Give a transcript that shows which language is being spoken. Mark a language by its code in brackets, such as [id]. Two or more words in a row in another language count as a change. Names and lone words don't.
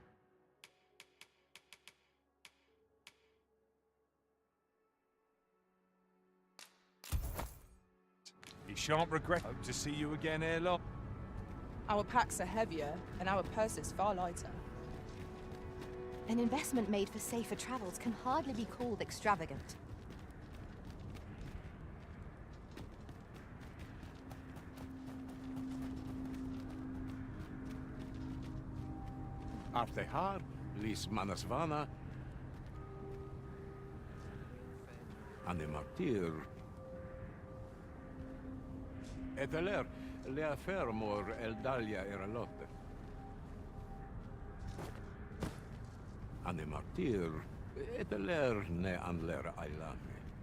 [en] You shan't regret. Hope to see you again ere long. Our packs are heavier, and our purses far lighter. An investment made for safer travels can hardly be called extravagant. [qya] Artehar, lis manasvana, animartir. Eteler, lea fermor eldalia eralote. Animartir, eteler ne anler ailami.